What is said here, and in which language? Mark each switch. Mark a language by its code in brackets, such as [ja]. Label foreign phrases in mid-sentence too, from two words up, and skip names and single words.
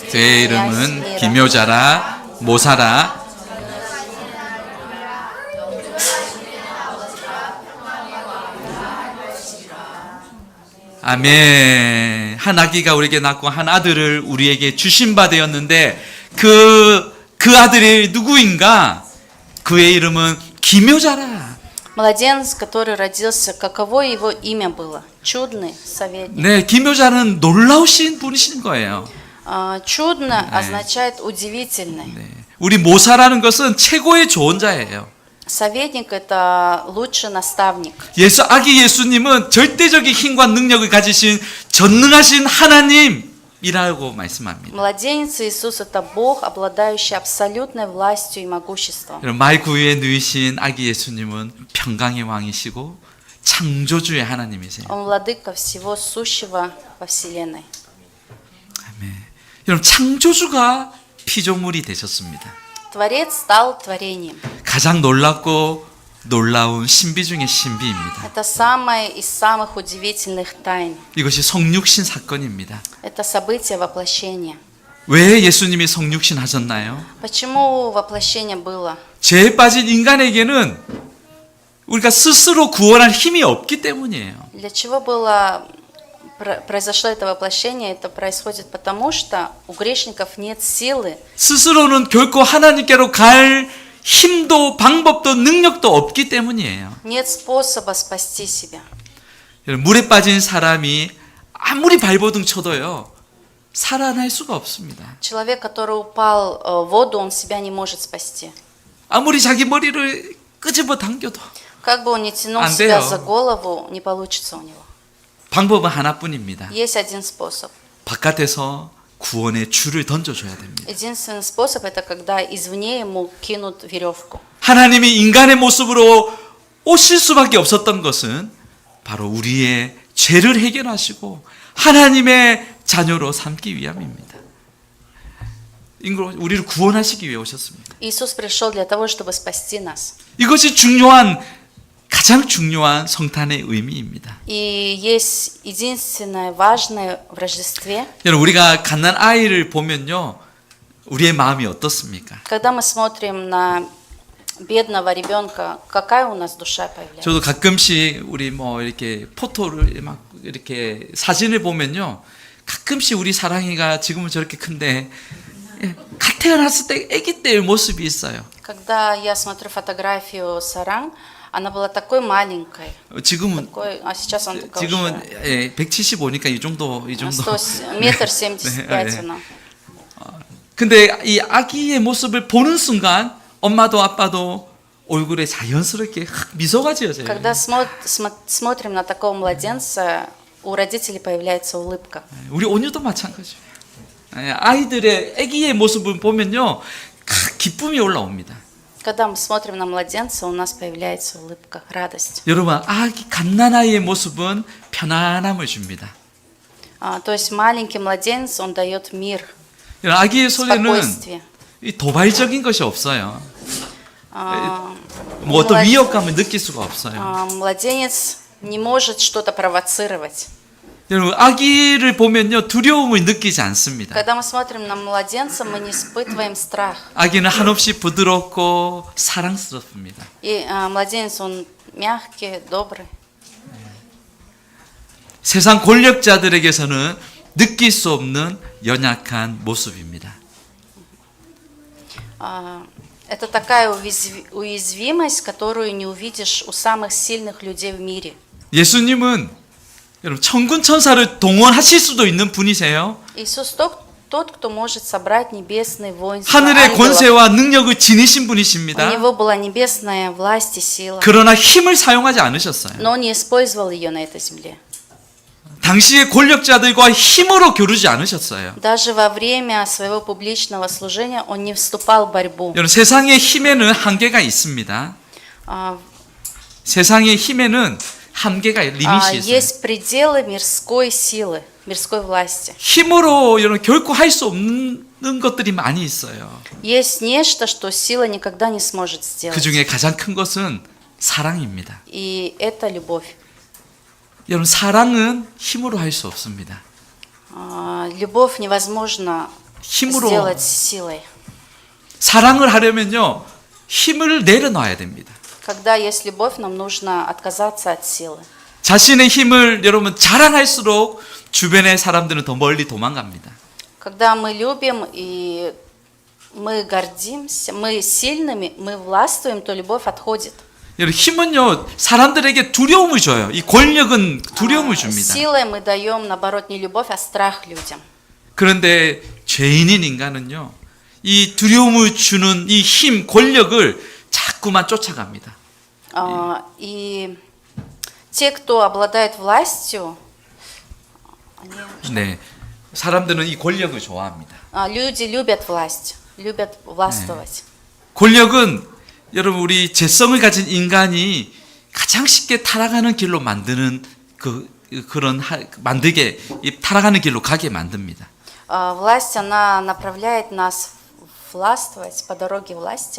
[ko] 그의 [ru] князь [ko] 이름은 [ru] мира. [ko] 기묘자라 모사라 아멘. 한 아기가 우리에게 낳고 한 아들을 우리에게 주신 바 되었는데 그 아들이 누구인가? 그의 이름은 기묘자라. [ru] Младенец, который родился, каково его имя было? Чудный советник. [ko] 네, 기묘자는 놀라우신 분이신 거예요. [ru] Чудно означает удивительный. [ko] 네. 우리 모사라는 것은 최고의 조언자예요. [ru] Советник – это лучший наставник. [ko] 아기 예수님은 절대적인 힘과 능력을 가지신 전능하신 하나님이라고 말씀합니다. [ru] Младенец Иисус – это Бог, обладающий абсолютной властью и могуществом. [ko] 여러분, 말 구유에 누이신 아기 예수님은 평강의 왕이시고 창조주의 하나님이세요. [ru] Он владыка всего сущего во Вселенной. [ko] 아멘. 여러분, 창조주가 피조물이 되셨습니다. [ru] Творец стал творением. [ko] 가장 놀랍고 놀라운 신비 중의 신비입니다. [ru] Это самое из самых удивительных тайн. [ko] 이것이 성육신 사건입니다. [ru] Это событие воплощения. [ko] 왜 예수님이 성육신 하셨나요? [ru] Почему воплощение было? [ko] 죄에 빠진 인간에게는 우리가 스스로 구원할 힘이 없기 때문이에요. [ru] Для чего было произошло это воплощение? Это происходит потому, что у грешников нет силы. [ko] 스스로는 결코 하나님께로 갈 힘도 방법도 능력도 없기 때문이에요. [ru] Нет способа спасти себя. [ko] 물에 빠진 사람이 아무리 발버둥 쳐도요 살아날 수가 없습니다. [ru] Человек, который упал в воду, он себя не может спасти. [ko] 아무리 자기 머리를 끄집어 당겨도 [ru] Как бы он ни тянул [ko] 안 [ru] себя [ko] 돼요. [ru] за голову, не получится у него. [ko] 방법은 하나뿐입니다. [ru] Есть один способ. [ko] 바깥에서 구원의 줄을 던져줘야 됩니다. [ru] Единственный способ – это когда извне ему кинут веревку. [ko] 하나님이 인간의 모습으로 오실 수밖에 없었던 것은 바로 우리의 죄를 해결하시고 하나님의 자녀로 삼기 위함입니다. 우리를 구원하시기 위해 오셨습니다. [ru] Иисус пришел для того, чтобы спасти нас. [ko] 이것이 가장 중요한 성탄의 의미입니다. [ru] И есть единственное важное в Рождестве. [ko] 여러분, 우리가 갓난 아이를 보면요, 우리의 마음이 어떻습니까? [ru] Когда мы смотрим на бедного ребенка, какая у нас душа появляется? [ko] 저도 가끔씩 우리 뭐 이렇게 포토를 막 이렇게 사진을 보면요, 가끔씩 우리 사랑이가 지금은 저렇게 큰데 갓 태어났을 때 아기 때의 모습이 있어요. [ru] Когда я смотрю фотографию Саран, она была такой маленькой, [ko] 지금은 [ru] а сейчас она такая [ko] 지금은 [ru] уже [ko] 175니까 이 정도. [ru] 175 она. [ko] 근데 이 아기의 모습을 보는 순간 엄마도 아빠도 얼굴에 자연스럽게 미소가 지어져요. [ru] Когда смотрим на такого младенца, у родителей появляется улыбка. [ko] 우리 온유도 마찬가지예요. 아이들의 아기의 모습을 보면요, 기쁨이 올라옵니다. [ru] Когда мы смотрим на младенца, у нас появляется улыбка, радость. [ko] 여러분, 아기 갓난아이의 모습은 편안함을 줍니다. [ru] То есть маленький младенец, он дает мир, [ko] 아기의 소리는 [ru] спокойствие. [ko] 이 도발적인 것이 없어요. А, 뭐 어떤 [ru] млад- [ko] 위협감을 느낄 수가 없어요. [ru] Младенец не может что-то провоцировать. [ko] 여러분, 아기를 보면요, 두려움을 느끼지 않습니다. [ru] Когда мы смотрим на младенца, мы не испытываем страх. [ko] 아기는 한없이 부드럽고 사랑스럽습니다. [ru] И младенец, он мягкий, добрый. [ko] 세상 권력자들에게서는 느낄 수 없는 연약한 모습입니다. [ru] Это такая уязвимость, которую не увидишь у самых сильных людей в мире. [ko] 예수님은 여러분 천군 천사를 동원하실 수도 있는 분이세요. [ru] Иисус тот, кто может собрать небесные воинства, [ko] 하늘의 [ru] ангелов. [ko] 권세와 능력을 지니신 [ru] У [ko] 분이십니다. [ru] него была небесная власть и сила, [ko] 그러나 힘을 사용하지 않으셨어요. [ru] но он не использовал ее на этой земле. [ko] 당시의 권력자들과 힘으로 겨루지 않으셨어요. [ru] Даже во время своего публичного служения он не вступал в борьбу. [ko] 여러분, 세상의 힘에는 한계가 있습니다. 세상의 힘에는 한계가 리밋이 있어요. [ru] Есть пределы мирской силы, мирской власти. [ko] 힘으로 여러분 결코 할 수 없는 것들이 많이 있어요. [ru] Есть нечто, что сила никогда не сможет [ko] 그 [ru] сделать. [ko] 중에 가장 큰 것은 사랑입니다. [ru] И это любовь. [ko] 여러분, 사랑은 힘으로 할 수 없습니다. [ru] Любовь невозможно [ko] 힘으로 [ru] сделать силой. [ko] 사랑을 하려면요, 힘을 내려놔야 됩니다. [ru] Когда есть любовь, нам нужно отказаться от силы. [ko] 자신의 힘을 여러분 자랑할수록 주변의 사람들은 더 멀리 도망갑니다. [ru] Когда мы любим и мы гордимся, мы сильными, мы властвуем, то любовь отходит. [ko] 여러분, 힘은요 사람들에게 두려움을 줘요. 이 권력은 두려움을 줍니다. [ru] Силой мы даем, наоборот, не любовь, а страх людям. [ko] 그런데 죄인인 인간은요, 이 두려움을 주는 이 힘, 권력을 자꾸만 쫓아갑니다. [ru] И те, кто обладает властью, [ko] 네, 사람들은 이 권력을 좋아합니다. [ru] люди любят власть, любят властвовать. [ko] 권력은 여러분 우리 재성을 가진 인간이 가장 쉽게 타락하는 길로 만드는 만들게 타락하는 길로 가게 만듭니다. [ru] Власть, она направляет нас властвовать по дороге власти.